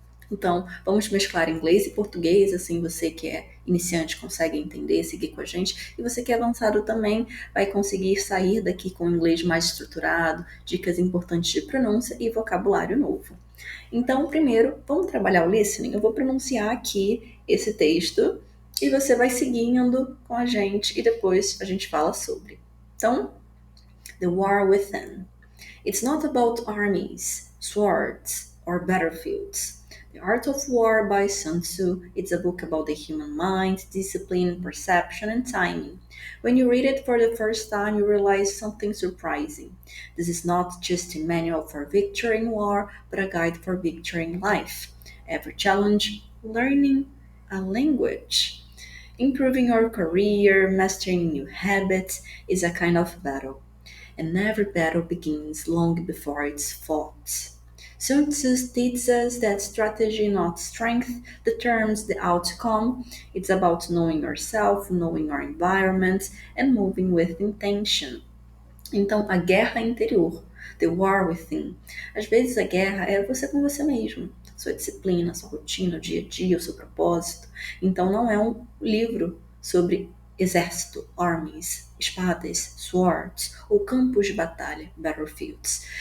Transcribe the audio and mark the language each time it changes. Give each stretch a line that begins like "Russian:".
Portuguese: Então, vamos mesclar inglês e português, assim você que é iniciante consegue entender, seguir com a gente, e você que é avançado também vai conseguir sair daqui com inglês mais estruturado, dicas importantes de pronúncia e vocabulário novo. Então, primeiro, vamos trabalhar o listening. Eu vou pronunciar aqui esse texto e você vai seguindo com a gente e depois a gente fala sobre.
English: Então, The War Within. It's not about armies, swords, or battlefields. The Art of War by Sun Tzu is a book about the human mind, discipline, perception, and timing. When you read it for the first time, you realize something surprising. This is not just a manual for victory in war, but a guide for victory in life. Every challenge, learning a language, improving your career, mastering new habits is a kind of battle, and every battle begins long before it's fought. Sun Tzu teaches us that strategy, not strength, determines the outcome. It's about knowing yourself, knowing your environment, and moving with intention.
Portuguese: Então, a guerra interior,
English: the war within.
Portuguese: Às vezes a guerra é você com você mesmo, sua disciplina, sua rotina, o dia a dia, o seu propósito. Então, não é um livro sobre exército, armies, espadas, swords ou campos de batalha, battlefields.